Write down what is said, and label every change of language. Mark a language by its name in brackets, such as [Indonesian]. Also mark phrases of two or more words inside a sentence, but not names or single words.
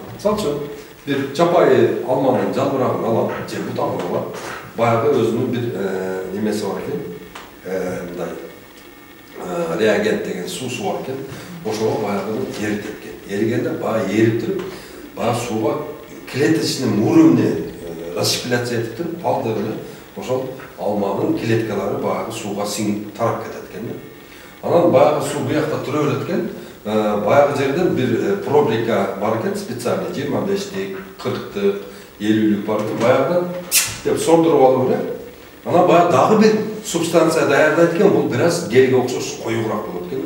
[Kyrgyz] Мисалы үчүн бир жапайы алманын жалбырагын алып, же бутагын алып, баягы өзүнүн бир немеси бар экен. Мындай реагент деген суусу бар экен. Ошого баягы эритет экен. Эригенде баягы эрип туруп, баягы сууга [Russian] клеточный уровне расщепляция [Kyrgyz] етіп тұрып, балдыр эле ошол алманын клеткалары баягы сууга сиңип тарап кетет экен. Анан баягы суу буякта тура берет экен. Баягы жерден бир пробрика бар экен, специальный 25-тик, 40-тык, 50-лүк бар экен. Баягы деп сордуруп алып эле. Анан баягы дагы бир субстанция даярдайт экен, бул бир аз гелге окшош коюураак болот экен.